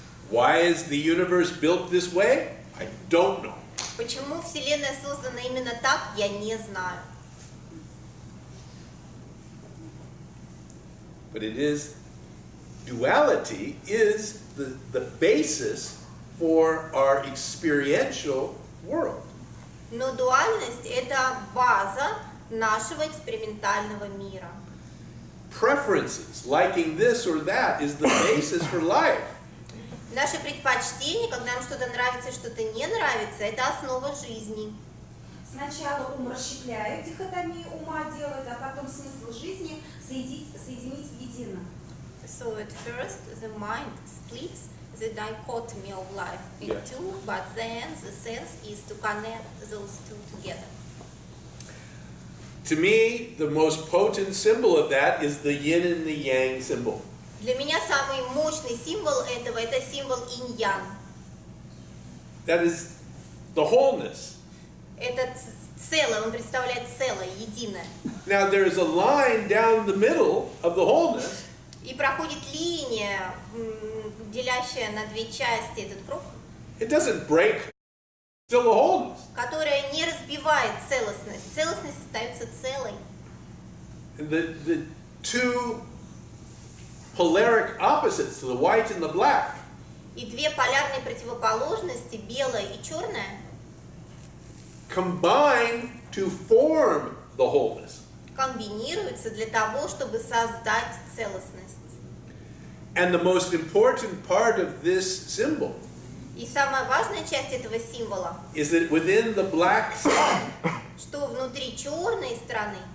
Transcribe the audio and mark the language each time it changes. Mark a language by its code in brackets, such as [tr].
[en] Why is the universe built this way? I don't know. [ru] Почему Вселенная создана именно так, я не знаю. [en] But it is, duality is the basis for our experiential world. [ru] Но дуальность – это база нашего экспериментального мира. [en] Preferences, liking this or that, is the basis for life. [ru] Наши предпочтения, когда нам что-то нравится и что-то не нравится, это основа жизни. Сначала ум расщепляет, дихотомию ума делает, а потом смысл жизни соединить в едино. [en] So at first the mind splits the dichotomy of life in Yeah. two, but then the sense is to connect those two together. To me, the most potent symbol of that is the yin and the yang symbol. [ru] Для меня самый мощный символ этого – это символ инь-ян. [en] That is the wholeness. [ru] Это целое, он представляет целое, единое. [en] Now there is a line down the middle of the wholeness. [ru] И проходит линия, делящая на две части этот круг, [en] It doesn't break, still a wholeness. [ru] которая не разбивает целостность. Целостность остается целой. [en] And the two polaric opposites, the white and the black, [ru] И две полярные противоположности, белое и черное, [en] combine to form the wholeness. [ru] комбинируются для того, чтобы создать целостность. [en] And the most important part of this symbol [ru] И самая важная часть этого символа, [en] is that within the black side [ru] что внутри черной стороны